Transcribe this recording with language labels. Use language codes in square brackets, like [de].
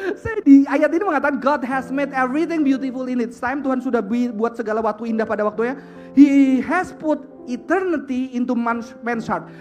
[id] Saya di ayat ini mengatakan [en] God has made everything beautiful in its time. [id] Tuhan sudah buat segala waktu indah pada waktunya. [en] He has put eternity into man's heart.